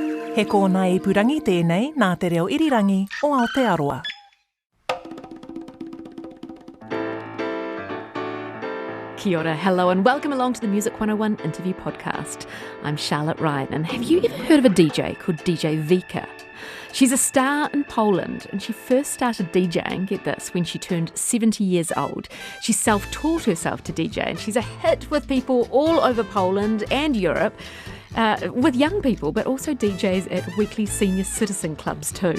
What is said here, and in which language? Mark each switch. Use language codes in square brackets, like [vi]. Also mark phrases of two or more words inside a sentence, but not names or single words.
[mi] He kōna I purangi tēnei nā te reo irirangi o Aotearoa. Kia ora, [en] hello, and welcome along to the Music 101 interview podcast. I'm Charlotte Ryan, and have you ever heard of a DJ called DJ Vika? She's a star in Poland, and she first started DJing, get this, when she turned 70 years old. She self-taught herself to DJ, and she's a hit with people all over Poland and Europe, with young people, but also DJs at weekly senior citizen clubs too.